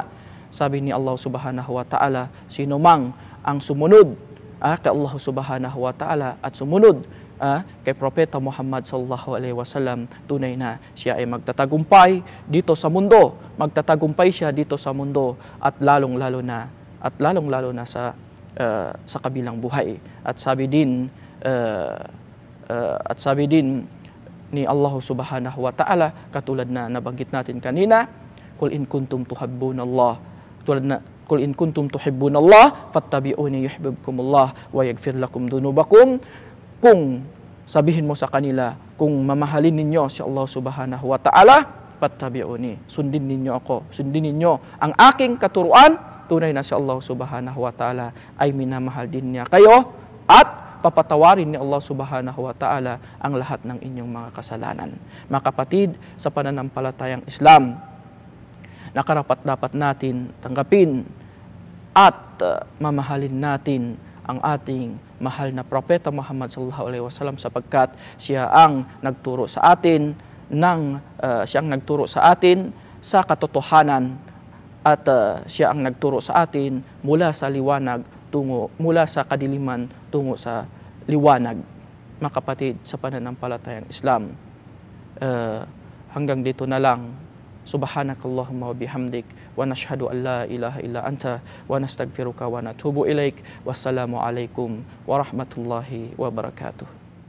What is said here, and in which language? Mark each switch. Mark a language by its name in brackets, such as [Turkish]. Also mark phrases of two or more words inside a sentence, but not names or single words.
[Filipino] Sabi ni Allah [Arabic] سبحانه وتعالى, [Filipino] sino mang ang sumunod kay Allah [Arabic] سبحانه وتعالى [Filipino] at sumunod kay Propeta Muhammad [Arabic] صلى الله عليه وسلم, [Filipino] tunay na siya ay magtatagumpay dito sa mundo. Magtatagumpay siya dito sa mundo at lalong-lalo na sa kabilang buhay. At sabi din ni Allah [Arabic] سبحانه وتعالى, [Filipino] katulad na nabanggit natin kanina, [Arabic] قل إن كنتم تحبون الله قل إن كنتم تحبون الله فاتبعوني يحببكم الله ويغفر لكم ذنوبكم. [Filipino] Kung sabihin mo sa kanila, kung mamahalin ninyo si Allah [Arabic] سبحانه وتعالى, [Filipino] fattabi'uni, sundin ninyo ako, sundin ninyo ang aking katuruan, tunay na si Allah [Arabic] سبحانه وتعالى [Filipino] ay minamahal din niya kayo, at papatawarin ni Allah [Arabic] سبحانه وتعالى [Filipino] ang lahat ng inyong mga kasalanan. Mga kapatid, sa pananampalatayang Islam, nakarapat-dapat natin tanggapin at mamahalin natin ang ating mahal na Propeta Muhammad [Arabic] صلى الله عليه وسلم, [Filipino] sapagkat siya ang nagturo sa atin sa katotohanan, at siya ang nagturo sa atin mula sa kadiliman tungo sa liwanag. Mga kapatid, sa pananampalatayang Islam, hanggang dito na lang. [Arabic] سبحانك اللهم وبحمدك ونشهد أن لا إله إلا أنت ونستغفرك ونتوب إليك. والسلام عليكم ورحمة الله وبركاته.